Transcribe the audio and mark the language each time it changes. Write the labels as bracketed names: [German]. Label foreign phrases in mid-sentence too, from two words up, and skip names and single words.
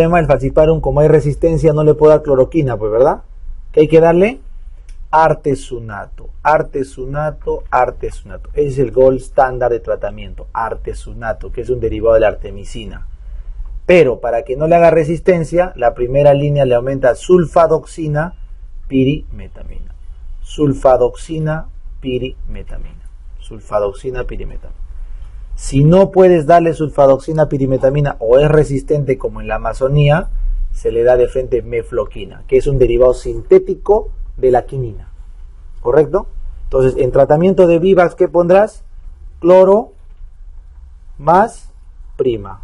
[Spanish] El falciparum, como hay resistencia, no le puedo dar cloroquina, pues, ¿verdad? ¿Qué hay que darle? Artesunato. Artesunato, artesunato. Ese es el gold estándar de tratamiento. Artesunato, que es un derivado de la artemisina. Pero para que no le haga resistencia, la primera línea le aumenta sulfadoxina, pirimetamina. Sulfadoxina, pirimetamina. Sulfadoxina, pirimetamina. Si no puedes darle sulfadoxina, pirimetamina o es resistente como en la Amazonía, se le da de frente mefloquina, que es un derivado sintético de la quinina. ¿Correcto? Entonces, en tratamiento de Vivax, ¿qué pondrás? Cloro más prima.